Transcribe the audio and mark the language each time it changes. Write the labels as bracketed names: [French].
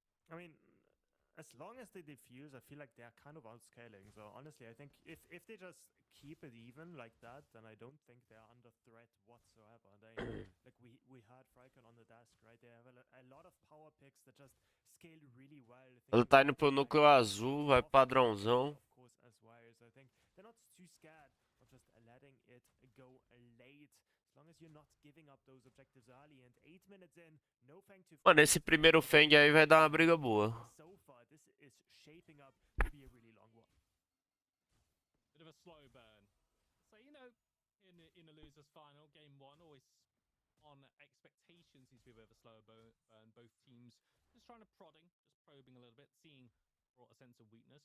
[English] I mean, as long as they diffuse, I feel like they're kind of outscaling. So honestly, I think if they just keep it even like that, then I don't think they're under threat whatsoever. They like we had Frykon on the desk, right? They have a lot of power picks that just scale really well. [Portuguese] Ele tá indo pro núcleo azul, vai padrãozão. [English] Of course, as well. So I think they're not too scared of just letting it go late. As long as you're not giving up those objectives early, and 8 minutes in, no Fangtooth. [Portuguese] Mano, esse primeiro Fang aí vai dar uma briga boa. [English] So far, this is shaping up to be a really long one. Bit of a slow burn. So, you know, in the losers final, game 1, always on expectations, seems to be a bit of a slower burn. Both teams just trying to probing a little bit, seeing brought a sense of weakness.